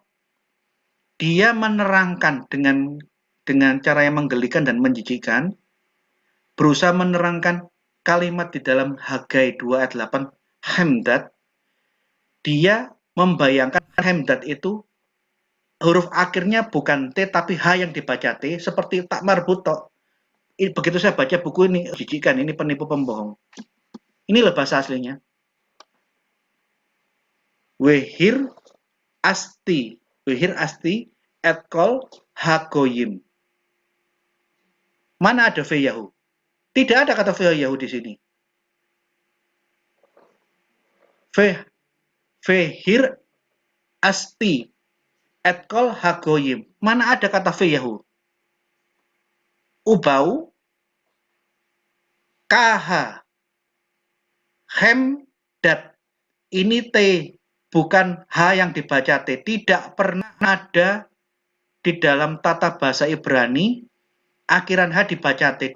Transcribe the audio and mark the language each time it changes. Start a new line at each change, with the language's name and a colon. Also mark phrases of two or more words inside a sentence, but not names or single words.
Indonesian: Dia menerangkan dengan cara yang menggelikan dan menjijikan, berusaha menerangkan kalimat di dalam Hagai 2 ayat 8, Hamdat. Dia membayangkan Hamdat itu huruf akhirnya bukan T tapi H yang dibaca T, seperti tak marbuto. Begitu saya baca buku ini, jijikan, ini penipu pembohong. Inilah bahasa aslinya.
Hebrew: והרעשתי את כל הגוים.
Indonesian: Mana ada Feyahu? Tidak ada kata Feyahu di sini.
Hebrew: והרעשתי את כל הגוים.
Indonesian: Mana ada kata Feyahu?
Hebrew: ובאו חמדת.
Indonesian: Ini T, bukan H yang dibaca T. Tidak pernah ada di dalam tata bahasa Ibrani akhiran H dibaca T.